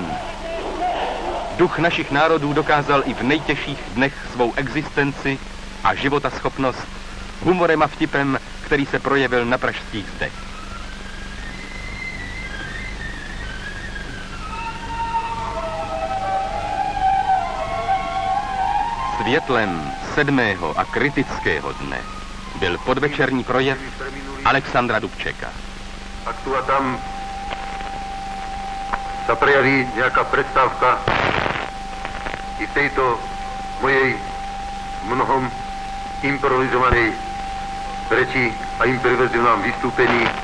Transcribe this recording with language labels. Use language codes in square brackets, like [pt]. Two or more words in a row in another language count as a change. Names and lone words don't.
[cs] Duch našich národů dokázal i v nejtěžších dnech svou existenci a životaschopnost humorem a vtipem, který se projevil na pražských zdech. Světlem 7. a kritického dne byl podvečerní projev Alexandra Dubčeka. [sk] Ak tu a tam sa prejaví nejaká predstavka i v tejto mojej mnohom improvizovanej reči a improvizovanom vystúpení.